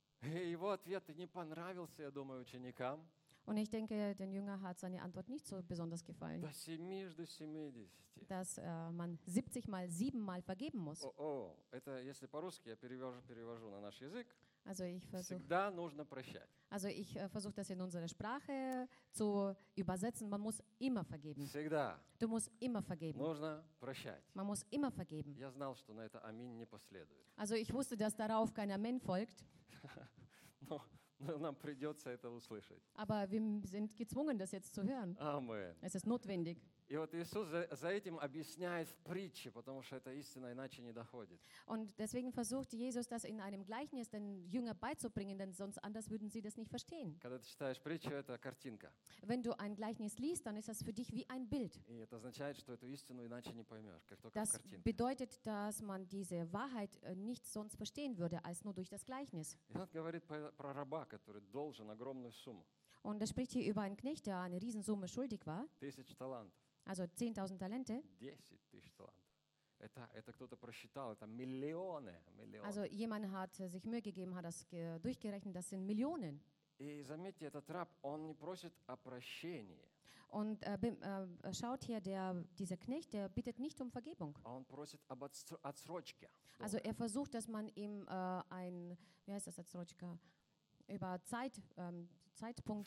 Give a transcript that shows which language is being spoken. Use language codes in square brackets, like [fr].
[ru] Его ответ не понравился, я думаю, ученикам. [de] Und ich denke, den Jüngern hat seine Antwort nicht so besonders gefallen. [ru] До 7 до 70. [de] Dass man 70 mal 7 mal vergeben muss. [ru] Это если по-русски я перевожу на наш язык. [de] Also ich [ru] всегда нужно прощать. [de] Also ich versuche das in unserer Sprache zu übersetzen. Man muss immer vergeben. [ru] Всегда. [de] Du musst immer vergeben. [ru] Нужно прощать. [de] Man muss immer vergeben. [ru] Я знал, что на это Амин не последует. [de] Also ich wusste, dass darauf kein Amen folgt. [ru] Нам придется это услышать. [de] Aber wir sind gezwungen, das jetzt zu hören. Amen. Es ist notwendig. [ru] И вот Иисус за этим объясняет в притче, потому что это истина, иначе не доходит. [de] Und deswegen versucht Jesus das in einem Gleichnis den Jüngern beizubringen, denn sonst anders würden sie das nicht verstehen. [ru] Когда ты читаешь притчу, это картинка. [de] Wenn du ein Gleichnis liest, dann ist das für dich wie ein Bild. [ru] И это означает, что эту истину иначе не поймешь, как только [de] das [ru] в картинке. [de] Das bedeutet, dass man diese Wahrheit nicht sonst verstehen würde, als nur durch das Gleichnis. [ru] И он говорит про раба, который должен огромную сумму. [de] Und er spricht hier über einen Knecht, der eine Riesensumme schuldig war. [ru] 1000 талантов. [de] Also 10.000 Talente. [ru] 10.000 талантов. Это кто-то просчитал, это миллионы, миллионы. [de] Also jemand hat sich Mühe gegeben, hat das durchgerechnet, das sind Millionen. [ru] И заметьте, этот раб, он не просит о прощении. [de] Und schaut hier, dieser Knecht, der bittet nicht um Vergebung. [ru] Он просит об отсрочке. [de] Also er versucht, dass man ihm ein, wie heißt das, [ru] отсрочка, [de] über Zeit, Zeitpunkt